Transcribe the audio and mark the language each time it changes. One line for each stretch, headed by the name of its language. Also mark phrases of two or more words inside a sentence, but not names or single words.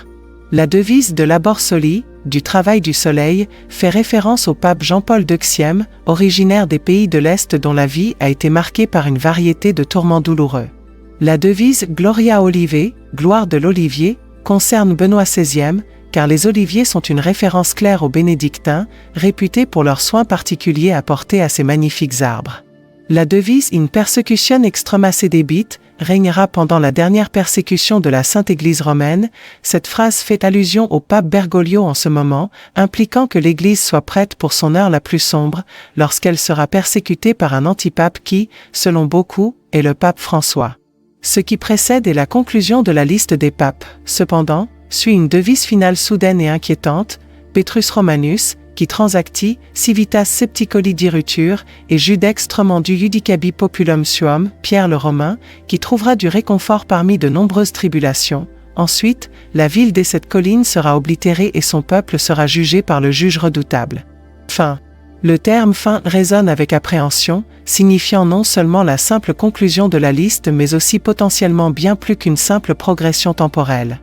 French: La devise de
Latin: Labor Soli,
French: du travail du soleil, fait référence au pape Jean-Paul Deuxième, originaire des pays de l'Est dont la vie a été marquée par une variété de tourments douloureux. La devise
Latin: Gloria Olivae,
French: gloire de l'olivier, concerne Benoît XVI, car les oliviers sont une référence claire aux bénédictins, réputés pour leurs soins particuliers apportés à ces magnifiques arbres. La devise
Latin: In persecution extrema sedebit
French: régnera pendant la dernière persécution de la Sainte Église romaine. Cette phrase fait allusion au pape Bergoglio en ce moment, impliquant que l'Église soit prête pour son heure la plus sombre, lorsqu'elle sera persécutée par un antipape qui, selon beaucoup, est le pape François. Ce qui précède est la conclusion de la liste des papes. Cependant, suit une devise finale soudaine et inquiétante,
Latin: Petrus Romanus, qui transacti, civitas septicoli dirutur, et judex tremendu judicabi populum suum,
French: Pierre le Romain, qui trouvera du réconfort parmi de nombreuses tribulations. Ensuite, la ville des sept collines sera oblitérée et son peuple sera jugé par le juge redoutable. Fin. Le terme « fin » résonne avec appréhension, signifiant non seulement la simple conclusion de la liste mais aussi potentiellement bien plus qu'une simple progression temporelle.